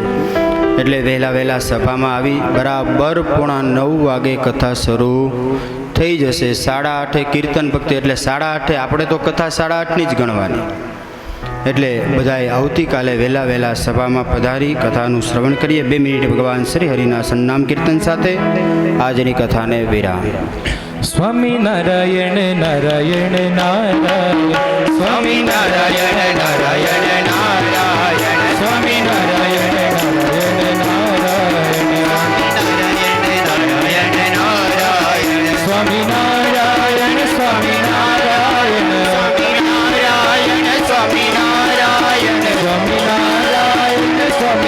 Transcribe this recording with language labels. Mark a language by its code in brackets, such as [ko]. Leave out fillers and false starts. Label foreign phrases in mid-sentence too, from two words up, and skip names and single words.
[gu] એટલે વહેલા સભામાં આવી બરાબર 8:45 વાગે કથા શરૂ થઈ જશે। 8:30 કીર્તન ભક્તિ, એટલે 8:30 આપણે તો કથા 8:30ની જ ગણવાની। એટલે બધાએ આવતીકાલે વહેલા સભામાં પધારી કથાનું શ્રવણ કરીએ। 2 મિનિટ ભગવાન શ્રી હરિના સન્નામ કીર્તન સાથે આજની કથાને વિરામ। स्वामी नारायण नारायण नारायण, स्वामी नारायण नारायण नारायण, स्वामी नारायण नारायण नारायण, स्वामी नारायण स्वामी नारायण, स्वामी नारायण स्वामी नारायण, स्वामी